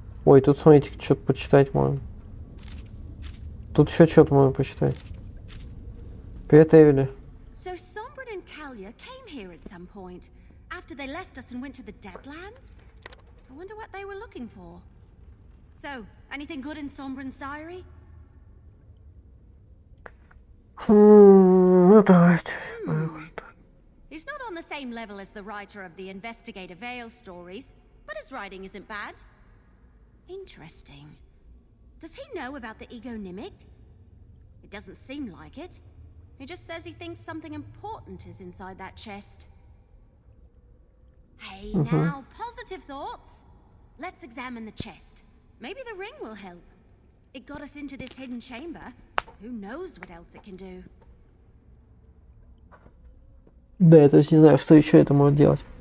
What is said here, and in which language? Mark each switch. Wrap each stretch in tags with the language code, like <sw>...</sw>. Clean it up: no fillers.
<ru>Ой, тут, смотрите, что-то почитать можно. Тут еще что-то можно почитать. Привет, Эвели.</ru> <en>So Sombrin and Kalia came here at some point, after they left us and went to the Deadlands? I wonder what they were looking for. So, anything good in Sombrin's diary?</en> <ru>Ну, давайте.</ru> <en>He's not on the same level as the writer of the Investigator Vale stories, but his writing isn't bad. Interesting. Does he know about the egonymic? It doesn't seem like it. He just says he thinks something important is inside that chest. Hey, now, positive thoughts. Let's examine the chest. Maybe the ring will help. It got us into this hidden chamber. Who knows what else it can do?</en> <ru>Да, я точно не знаю, что еще это может делать.</ru>